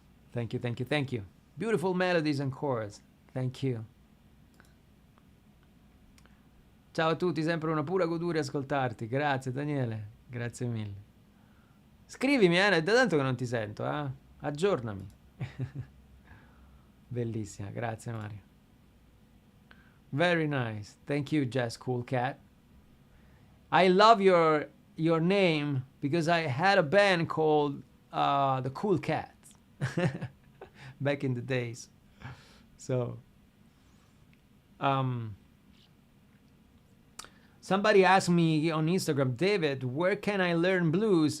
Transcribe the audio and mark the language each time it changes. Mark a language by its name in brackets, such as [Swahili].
[English] Thank you, thank you, thank you. Beautiful melodies and chords. Thank you. [Italian] Ciao a tutti, sempre una pura goduria ascoltarti. Grazie, Daniele. Grazie mille. Scrivimi, è da tanto che non ti sento, aggiornami. Bellissima, grazie Mario. [English] Very nice. Thank you, Jazz Cool Cat. I love your name because I had a band called the Cool Cats back in the days. So somebody asked me on Instagram, David, where can I learn blues?